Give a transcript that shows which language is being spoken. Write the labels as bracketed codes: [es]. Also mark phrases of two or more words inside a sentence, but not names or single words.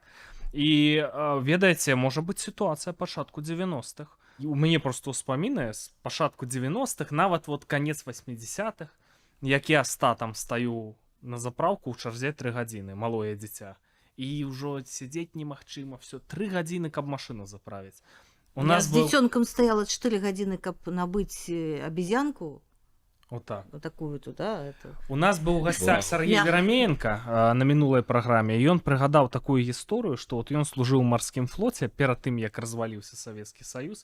[be] І, ведаеце, можа быць сітуацыя пачатку 90-х. У мяне проста ўспамінае з пачатку 90-х, нават вот канец 80-х, як я там стаю на заправку ў чарзе 3 гадзіны, малое дзіця. І ўжо сядзець немагчыма, все 3 гадзіны, каб машыну заправіць. [ru] У Я нас с был... [be] дзіцёнкам стаяла 4 гадзіны, каб набыць абезьянку, [ru] Вот так. вот такую тут, да, это. [be] У нас быў у гасцях Вау. Сергей Мягка. Верамеенко на мінулай праграме, і ён прыгадаў такую гісторыю, што вот ён служыў у марскім флоце перад тым, як разваліўся Савецкі Саюз.